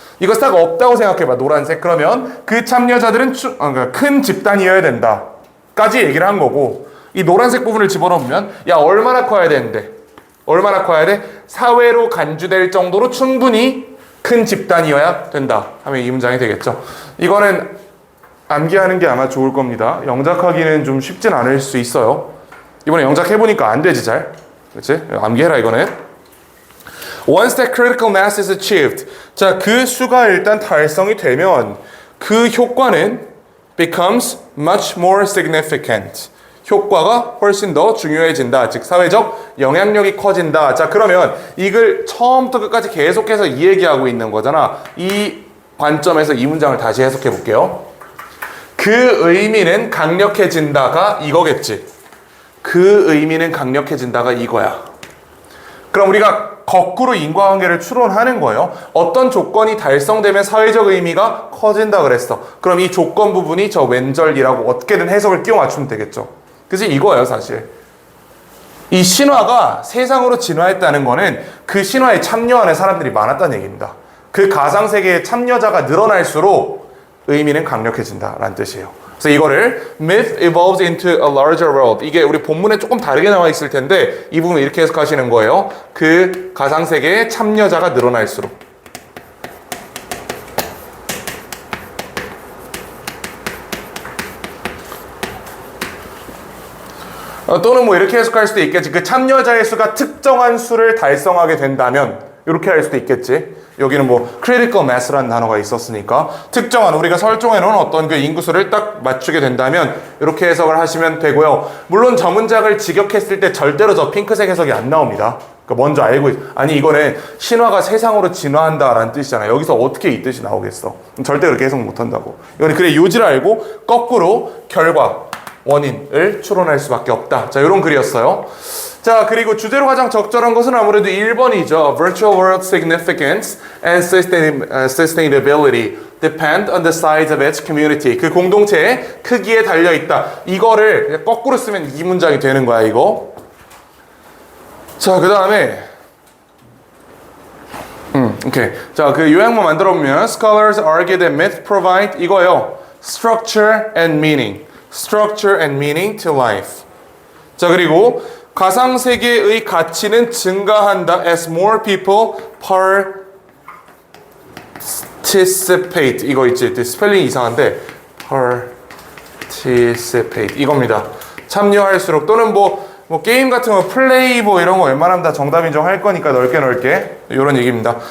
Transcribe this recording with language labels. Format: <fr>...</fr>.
<ko>이거 싹 없다고 생각해봐. 노란색. 그러면 그 참여자들은 그러니까 큰 집단이어야 된다 까지 얘기를 한 거고, 이 노란색 부분을 집어넣으면 야 얼마나 커야 되는데, 얼마나 커야 돼? 사회로 간주될 정도로 충분히 큰 집단이어야 된다 하면 이 문장이 되겠죠. 이거는 암기하는 게 아마 좋을 겁니다. 영작하기는 좀 쉽진 않을 수 있어요. 이번에 영작해보니까 안 되지 잘. 그렇지? 암기해라 이거는.</ko> <en>Once that critical mass is achieved,</en> <ko>자, 그 수가 일단 달성이 되면 그 효과는</ko> <en>becomes much more significant.</en> <ko>효과가 훨씬 더 중요해진다. 즉 사회적 영향력이 커진다. 자, 그러면 이걸 처음부터 끝까지 계속해서 이 얘기하고 있는 거잖아. 이 관점에서 이 문장을 다시 해석해 볼게요. 그 의미는 강력해진다가 이거겠지. 그 의미는 강력해진다가 이거야. 그럼 우리가 거꾸로 인과관계를 추론하는 거예요. 어떤 조건이 달성되면 사회적 의미가 커진다 그랬어. 그럼 이 조건 부분이 저 왼절이라고 어떻게든 해석을 끼워 맞추면 되겠죠. 그래서 이거예요 사실. 이 신화가 세상으로 진화했다는 거는 그 신화에 참여하는 사람들이 많았다는 얘기입니다. 그 가상세계에 참여자가 늘어날수록 의미는 강력해진다라는 뜻이에요. 그래서 이거를</ko> <en>myth evolves into a larger world.</en> <ko>이게 우리 본문에 조금 다르게 나와 있을 텐데 이 부분 이렇게 해석하시는 거예요. 그 가상세계에 참여자가 늘어날수록. 또는 뭐 이렇게 해석할 수도 있겠지. 그 참여자의 수가 특정한 수를 달성하게 된다면 이렇게 할 수도 있겠지. 여기는 뭐 critical mass라는 단어가 있었으니까 특정한 우리가 설정해 놓은 어떤 그 인구수를 딱 맞추게 된다면 이렇게 해석을 하시면 되고요. 물론 저 문장을 직역했을 때 절대로 저 핑크색 해석이 안 나옵니다. 그러니까 먼저 알고 아니 이거는 신화가 세상으로 진화한다라는 뜻이잖아요. 여기서 어떻게 이 뜻이 나오겠어? 절대 그렇게 해석 못 한다고. 이거는 그래 요지를 알고 거꾸로 결과 원인을 추론할 수밖에 없다. 자, 이런 글이었어요. 자, 그리고 주제로 가장 적절한 것은 아무래도 1번이죠.</ko> <en>Virtual world significance and sustainability depend on the size of its community.</en> <ko>그 공동체의 크기에 달려있다. 이거를 그냥 거꾸로 쓰면 이 문장이 되는 거야, 이거. 자, 그 다음에 오케이. 자, 그 요약만 만들어보면</ko> <en>Scholars argue that myth provide</en> <ko>이거예요.</ko> <en>Structure and meaning. Structure and meaning to life.</en> <ko>자, 그리고 가상세계의 가치는 증가한다</ko> <en>as more people participate.</en> <ko>이거 있지? 스펠링이 이상한데 participate 이겁니다. 참여할수록 또는 뭐 게임 같은 거 플레이 뭐 이런 거 웬만하면 다 정답 인정할 거니까 넓게 이런 얘기입니다.</ko>